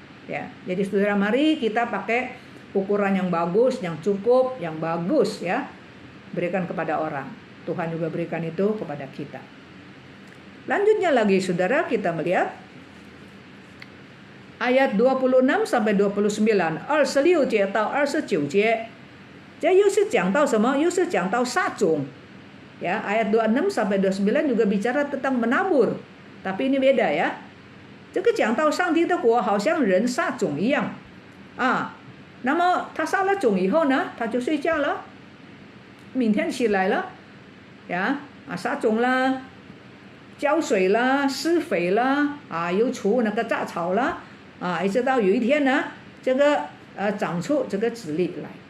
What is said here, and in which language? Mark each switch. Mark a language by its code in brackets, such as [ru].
[id] Ya, jadi saudara, mari kita pakai ukuran yang bagus, yang cukup, yang bagus, ya. Berikan kepada orang. Tuhan juga berikan itu kepada kita. Lanjutnya lagi, saudara, kita melihat ayat 26 sampai 29. [zh] 26节到29节，这又是讲到什么？又是讲到撒种。 [id] Ya, ayat 26 sampai 29 juga bicara tentang menabur. Tapi ini beda, ya. [zh] 这个讲到上帝的国好像人撒种一样那么他撒了种以后呢，他就睡觉了，明天起来了，撒种了，浇水了，施肥了，又除那个杂草了，一直到有一天呢，这个长出这个籽粒来。